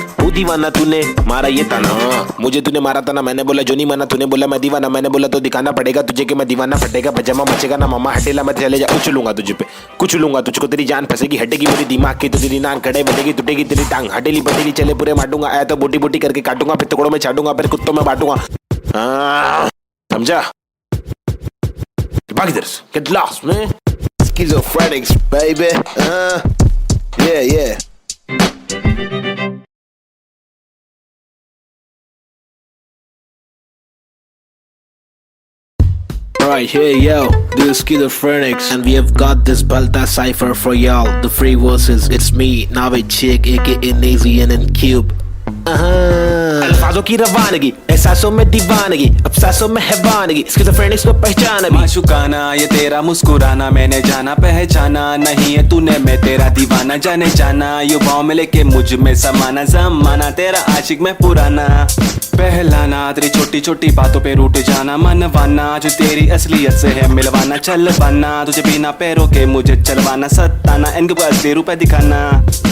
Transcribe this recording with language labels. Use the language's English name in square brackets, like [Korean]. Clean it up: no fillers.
[Hindi] वो दीवाना तूने मारा ये ताना, मुझे तूने मारा था ना मैंने बोला जो नहीं माना, तूने बोला मैं दीवाना, मैंने बोला तो दिखाना पड़ेगा तुझे कि मैं दीवाना, फटेगा पजामा मचेगा ना मामा हटेला मैं चले जा, उछलूंगा तुझे पे कुचलूंगा तुझको, तेरी जान फंसेगी हटेगी मेरी दिमाग की, तो तेरी नान खड़े बनेगी टूटेगी तेरी टांग, हटेली बटेली चले पूरे मारूंगा, आया तो बोटी बोटी करके काटूंगा, फिर टुकड़ों में छाटूंगा, फिर कुत्तों में बांटूंगा, समझा? भाग इधर से, [English] get lost man, schizophrenics baby, yeah. Alright, hey yo, this is Schizophrenics and we have got this Balta cipher for y'all. The free verses, it's me, Navi Chick, aka Nazy and Cube. [Hindi] अल्फाजों की रवानगी, एहसासों में दीवानगी, अब सांसों में हैवानगी, स्किज़ोफ्रेनिक्स को पहचान अभी, माशुकाना ये तेरा मुस्कुराना, मैंने जाना पहचाना, नहीं है तूने मैं तेरा दीवाना, जाने जाना युवाओं में लेके मुझ में समाना, जमाना तेरा आशिक में पुराना, पहलाना तेरी छोटी छोटी बातों पे रूठ जाना, मनवाना जो तेरी असलियत से है मिलवाना, चलवाना तुझे बिना पैरों के मुझे चलवाना, सताना इनके असली रूप दिखाना,